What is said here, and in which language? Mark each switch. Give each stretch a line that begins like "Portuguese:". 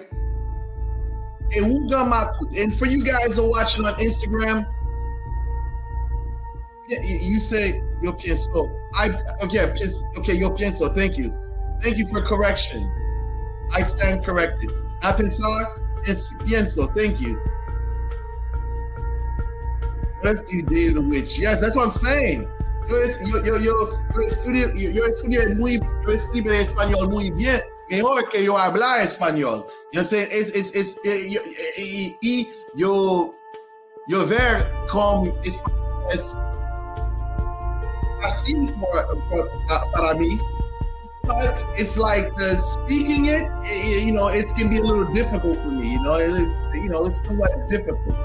English: A OUGAN Makut, and for you guys who are watching on Instagram, you say
Spanish: yo pienso. Yo pienso.
English: Thank you for correction. I stand corrected.
Spanish: A pensar es pienso.
English: Thank you. What if you dated a witch? Yes, that's what I'm saying.
Spanish: Yo escribe español muy bien. Mejor que yo hablar español.
English: You know what I'm saying?
Spanish: Yo ver como es así para mí,
English: but it's like the speaking it, you know, it can be a little difficult for me. You know, it's somewhat difficult.